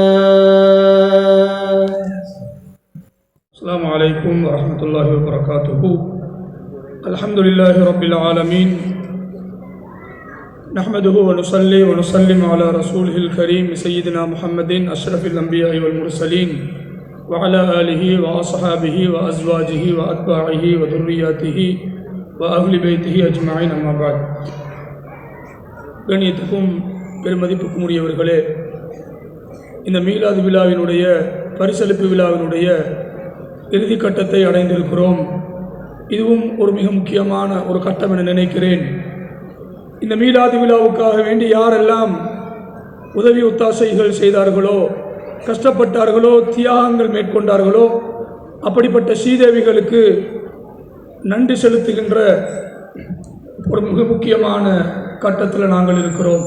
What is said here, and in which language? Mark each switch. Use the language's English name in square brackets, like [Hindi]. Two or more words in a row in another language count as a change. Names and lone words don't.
[Arabic] السلام عليكم ورحمة الله وبركاته الحمد لله رب العالمين نحمده ونصلي ونسلم على رسوله الكريم سيدنا محمد أشرف الأنبياء والمرسلين وعلى آله وأصحابه وأزواجه وأتباعه وذرياته وأهل بيته أجمعين أما بعد [Tamil] கண்ணியத்துக்கும் பெருமதிப்புக்கும் உரியவர்களே, இந்த மீலாது விழாவினுடைய பரிசளிப்பு விழாவினுடைய இறுதி கட்டத்தை அடைந்திருக்கிறோம். இதுவும் ஒரு மிக முக்கியமான ஒரு கட்டம் என நினைக்கிறேன். இந்த மீலாது விழாவுக்காக வேண்டி யாரெல்லாம் உதவி ஒத்தாசைகள் செய்தார்களோ, கஷ்டப்பட்டார்களோ, தியாகங்கள் மேற்கொண்டார்களோ, அப்படிப்பட்ட ஸ்ரீதேவிகளுக்கு நன்றி செலுத்துகின்ற ஒரு மிக முக்கியமான கட்டத்தில் நாங்கள் இருக்கிறோம்.